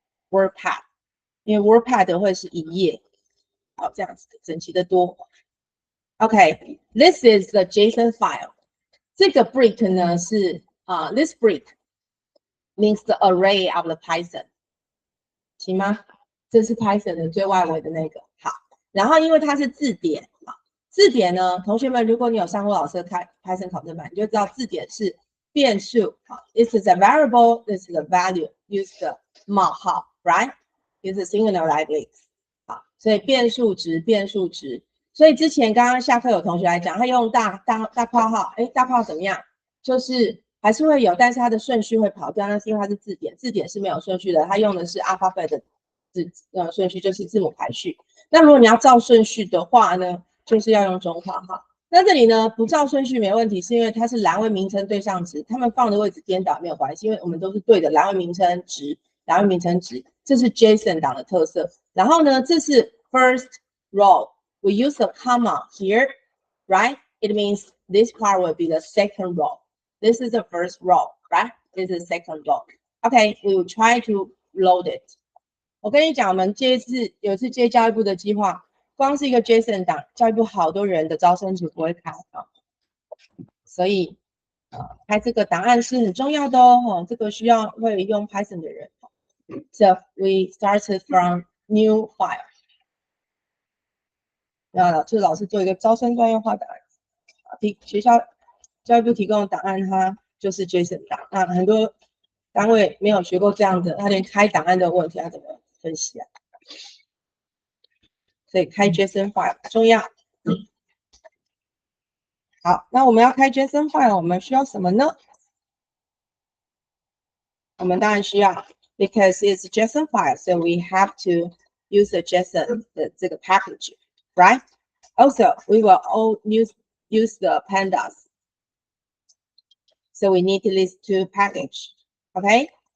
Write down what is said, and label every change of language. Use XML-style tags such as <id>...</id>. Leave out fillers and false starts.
<zh>WordPad, 因为 WordPad 会是一页，好，这样子整齐的多。</zh> <en>Okay, this is the JSON file.</en> <zh>这个 brick 呢是</zh> <en>this brick means the array of the Python.</en> <zh>行吗？这是 Python 的最外围的那个。好，然后因为它是字典，字典呢，同学们，如果你有上过老师的Python 考证版，你就知道字典是变数。</zh> <en>This is a variable, this is a value. Use the 冒号 ，right? Use a singular like this.</en> <zh>好，所以变数值。所以之前刚刚下课有同学来讲，他用大括号，大括号怎么样？就是还是会有，但是它的顺序会跑掉，那是因为它是字典，字典是没有顺序的，它用的是 alphabet 的顺序，就是字母排序。那如果你要照顺序的话呢，就是要用中括号。那这里呢不照顺序没问题，是因为它是栏位名称对上值，它们放的位置颠倒没有关系，因为我们都是对的栏位名称值，这是 JSON 档的特色。然后呢，这是 first row。</zh> <en>We use a comma here, right? It means this part will be the second row. This is the first row, right? This is the second row. Okay, we will try to load it.</en> <zh>我跟你讲，我们有一次接教育部的计划，光是一个 JSON 档，教育部好多人的招生组不会开所以开这个档案是很重要的哦。这个需要会用 Python 的人。</zh> <en>So we started from new file.</en> <zh>这老师做一个招生专业化档案，学校教育部提供的档案，它就是 JSON 档。那很多单位没有学过这样的，他连开档案的问题，他怎么分析啊？所以开 JSON file 很重要。好，那我们要开 JSON file， 我们需要什么呢？我们当然需要</zh> <en>，because it's a JSON file, so we have to use the JSON</en> <zh>的这个</zh> <en>package, right? Also, we will all use the pandas. So we need these two package. Okay.</en>